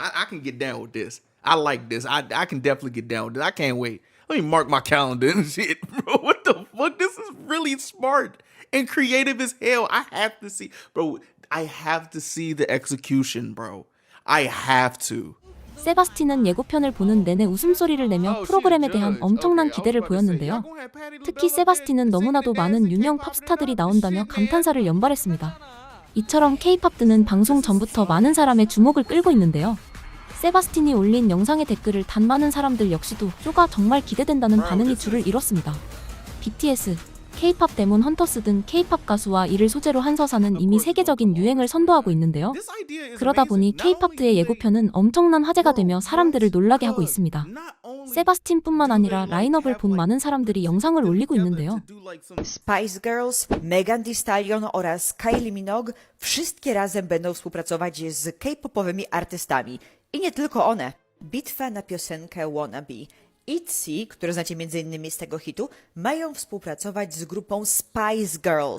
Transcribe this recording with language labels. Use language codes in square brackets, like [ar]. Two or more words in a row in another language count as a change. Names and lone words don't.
[en] I can get down with this. I like this. I can definitely get down with this. I can't wait. Let me mark my calendar and shit, bro. What the fuck? This is really smart and creative as hell. I have to see, bro. I have to see the execution, bro. I have to. [ko] 세바스틴은 예고편을 보는 내내 웃음소리를 내며 프로그램에 대한 엄청난 기대를 보였는데요. 특히 세바스틴은 너무나도 많은 유명 팝스타들이 나온다며 감탄사를 연발했습니다. 이처럼 K-팝드는 방송 전부터 많은 사람의 주목을 끌고 있는데요. 세바스틴이 올린 영상의 댓글을 단 많은 사람들 역시도 쇼가 정말 기대된다는 반응이 줄을 이뤘습니다. BTS, K-팝 데몬 헌터스 등 K-팝 가수와 이를 소재로 한 서사는 이미 세계적인 유행을 선도하고 있는데요. 그러다 보니 K-팝드의 예고편은 엄청난 화제가 되며 사람들을 놀라게 하고 있습니다. 세바스틴뿐만 아니라 라인업을 본 많은 사람들이 영상을 올리고 있는데요. [pl] Spice Girls, Megan Thee Stallion oraz Kylie Minogue wszystkie razem będą współpracować z K-popowymi artystami. I nie tylko one. Bitwa na piosenkę Wannabe. ITZY, które znacie m.in. z tego hitu, mają współpracować z grupą Spice Girls.